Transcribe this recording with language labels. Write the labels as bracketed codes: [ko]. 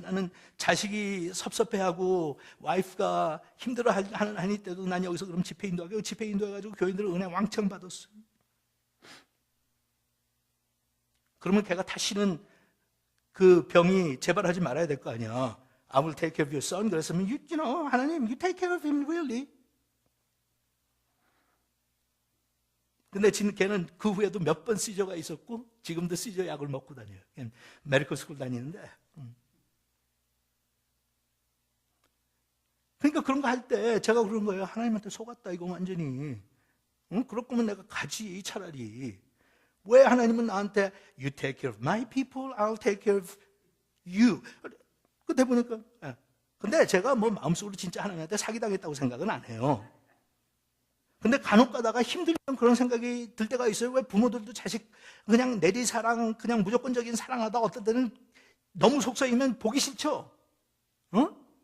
[ko] 나는 자식이 섭섭해하고 와이프가 힘들어하니 때도 난 여기서 그럼 집회 인도하고, 집회 인도해가지고 교인들 은혜 왕창 받았어요. 그러면 걔가 다시는 그 병이 재발하지 말아야 될 거 아니야. [en] I will take care of your son. [ko] 그랬으면 하나님, [en] you take care of him really. [ko] 근데 걔는 그 후에도 몇 번 시저가 있었고 지금도 시저 약을 먹고 다녀요. 메디컬 스쿨 다니는데. 그러니까 그런 거 할 때 제가 그런 거예요. 하나님한테 속았다 이거 완전히. 응? 그럴 거면 내가 가지 차라리. 왜 하나님은 나한테 [en] You take care of my people, I'll take care of you. [ko] 그때 보니까 근데 제가 뭐 마음속으로 진짜 하나님한테 사기당했다고 생각은 안 해요. 근데 간혹 가다가 힘들면 그런 생각이 들 때가 있어요. 왜 부모들도 자식 그냥 내리사랑, 그냥 무조건적인 사랑하다 어떤 때는 너무 속썩이면 보기 싫죠. 어?